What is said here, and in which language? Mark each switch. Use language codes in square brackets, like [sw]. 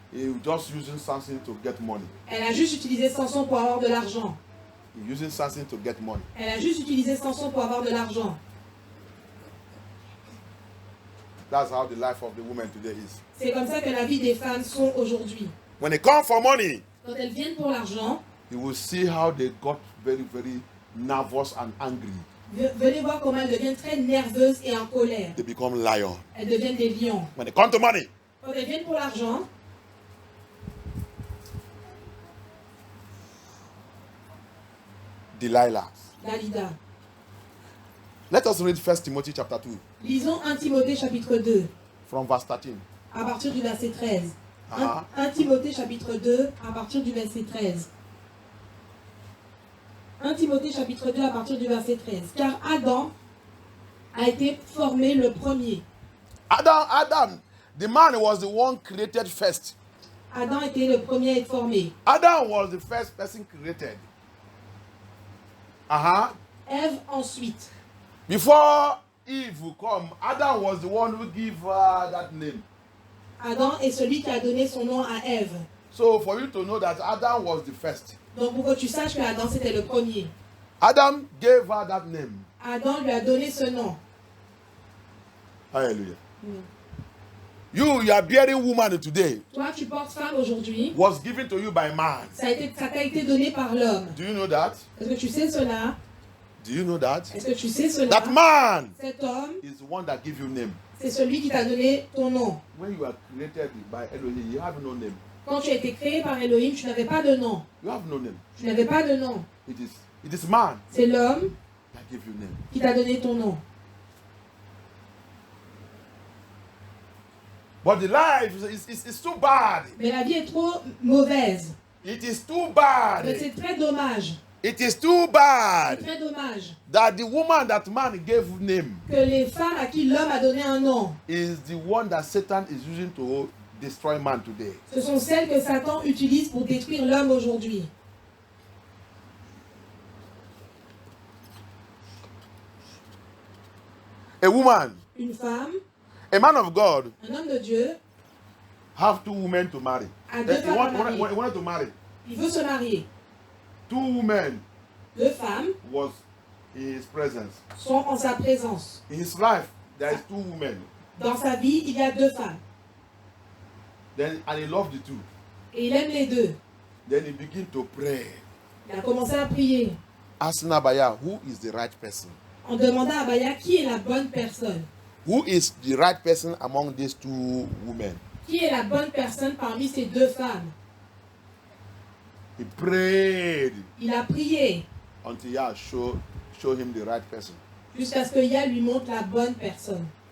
[en] He just using Samson to get money. [fr] Elle a juste utilisé Samson pour avoir de l'argent. [en] He using Samson to get money. [fr] Elle a juste utilisé Samson pour avoir de l'argent. [en] That's how the life of the woman today is. [fr] C'est comme ça que la vie des femmes sont aujourd'hui. [en] When they come for money, [fr] Quand elles viennent pour l'argent, [en] you will see how they got very, very nervous and angry. [fr] venez voir comment elles deviennent très nerveuses et en colère. [en] They become lions. [fr] Elles deviennent des lions. [en] When they come to money, [fr] Quand elles viennent pour l'argent, [en] Delilah. [fr] Dalida. [en] Let us read 1 Timothy chapter 2 [fr] Lisons 1 Timothée chapitre 2, [en] from verse 13. [fr] à partir du verset 13. Ah. 1 Timothée chapitre 2, à partir du verset 13. 1 Timothée chapitre 2, à partir du verset 13. Car Adam a été formé le premier. [en] Adam, the man was the one created first. [fr] Adam était le premier à être formé. [en] Adam was the first person created. [fr] Ève ensuite. [en] Before Eve will come, Adam was the one who gave her that name. [fr] Adam est celui qui a donné son nom à Ève. [en] So for you to know that Adam was the first, [fr] Donc pour que tu saches que Adam c'était le premier. [en] Adam gave her that name. [fr] Adam lui a donné ce nom. [en] Hallelujah. You are bearing woman today. [fr] Toi tu portes femme aujourd'hui. [en] Was given to you by man. [fr] Ça t'a été donné par l'homme. [en] Do you know that? [fr] Est-ce que tu sais cela? [en] Do you know that? [fr] Est-ce que tu sais cela? [en] That man [fr] Cet homme, [en] is the one that gives you name. [fr] c'est celui qui t'a donné ton nom. [en] When you are created by Elohim, you have no name. [fr] Quand tu as été créé par Elohim, tu n'avais pas de nom. [en] You have no name. [fr] Tu n'avais pas de nom. [en] It is man [fr] C'est l'homme [en] that gives you name. [fr] qui t'a donné ton nom. [en] But the life is too bad. [fr] Mais la vie est trop mauvaise. [en] It is too bad. [fr] Mais c'est très dommage. [en] It is too [fr] C'est [en] bad [fr] très dommage [en] that the woman that man gave name [fr] que les femmes à qui l'homme a donné un nom, [en] is the one that Satan is using to destroy man today. [fr] ce sont celles que Satan utilise pour détruire l'homme aujourd'hui. [en] A woman, [fr] Une femme, [en] a man of God, [fr] un homme de Dieu, [en] have two women to marry. [fr] a deux [en] He [fr] femmes à marier. [en] wanted to marry. [fr] Il veut se marier. [en] Two women [fr] Deux femmes [en] was in his presence. [fr] sont en sa présence. [en] In his life, there is two women. [fr] Dans sa vie, il y a deux femmes. [en] And he loved the two. [fr] Et il aime les deux. [en] Then he began to pray. [fr] Il a commencé à prier. [en] Asking Abaya, who is the right person? [fr] En demandant à Abaya qui est la bonne personne. [en] Who is the right person among these two women? [fr] Qui est la bonne personne parmi ces deux femmes? [en] He prayed [fr] Il a prié [en] until Yah show him the right person. [fr] jusqu'à ce que Yah lui montre la bonne personne.